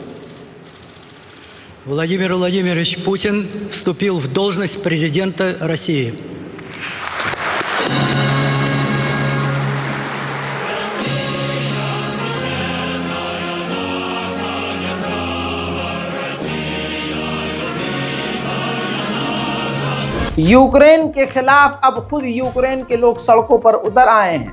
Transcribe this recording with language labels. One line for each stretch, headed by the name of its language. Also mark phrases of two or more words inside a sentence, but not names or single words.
Russian: Владимир Владимирович Путин вступил в должность президента России.
Hindi: यूक्रेन के खिलाफ अब खुद यूक्रेन के लोग सड़कों पर उतर आए हैं।